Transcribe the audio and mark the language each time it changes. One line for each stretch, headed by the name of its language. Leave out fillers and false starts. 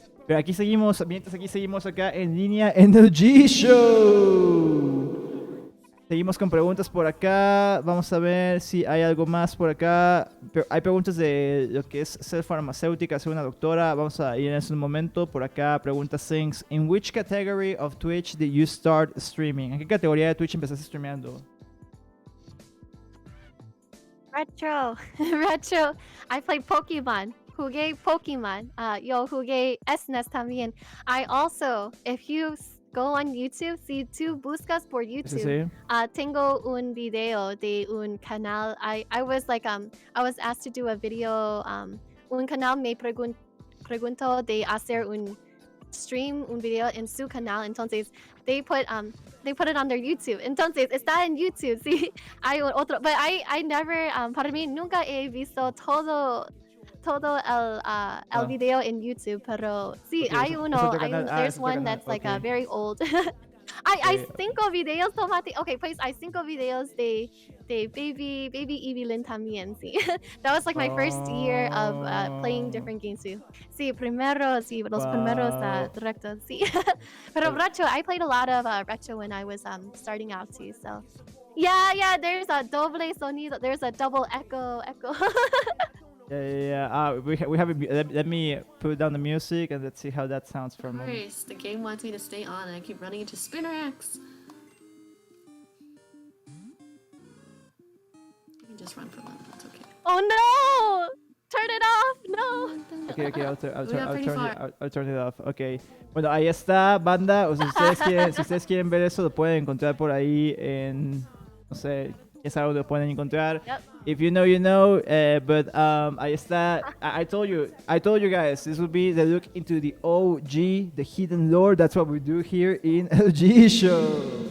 Spanish: Pero aquí seguimos, mientras aquí seguimos acá en línea en el G-Show. Seguimos con preguntas por acá. Vamos a ver si hay algo más por acá. Hay preguntas de lo que es ser farmacéutica, ser una doctora. Vamos a ir en ese momento. Por acá, pregunta Sings.
English: In which category of Twitch did you start streaming?
Spanish: ¿En qué categoría de Twitch empezaste streameando?
English: Retro. Retro. I played Pokemon.
Spanish: Jugué Pokemon. Yo jugué SNES también.
English: I also, if you go on YouTube,
Spanish: si tú buscas por YouTube, tengo un video de un canal.
English: I was like I was asked to do a video.
Spanish: Un canal me preguntó de hacer un stream, un video en su canal.
English: Entonces they put it on their YouTube.
Spanish: Entonces está en YouTube. Sí, hay otro.
English: But I never.
Spanish: Para mí nunca he visto todo el video en YouTube, pero sí, hay uno,
English: there's one that's like a very old.
Spanish: Hay 5 videos, Tomate. Okay, pues hay 5 videos de baby Eevelinh también, sí.
English: That was like my first year of playing different games too.
Spanish: Sí, los primeros directos, sí. Pero retro,
English: I played a lot of retro when I was starting out too, so. Yeah, there's a
Spanish: doble sonido,
English: there's a double echo. Yeah. We have it. Let me put down the music and let's see how that sounds for a moment. Nice. The game wants me to stay on and I keep running into spinner X. You can just run for one. It's okay. Oh no! Turn it off! No! Okay, I'll turn it off. Okay.
Spanish: Bueno, ahí está, banda. O sea, si ustedes quieren ver eso, lo pueden encontrar por ahí en, no sé, quién sabe dónde lo pueden encontrar.
English: Yep. If you know, you know. But
Spanish: ahí está.
English: I told you guys, this will be the look into the OG, the hidden lore. That's what we do here in LG Show.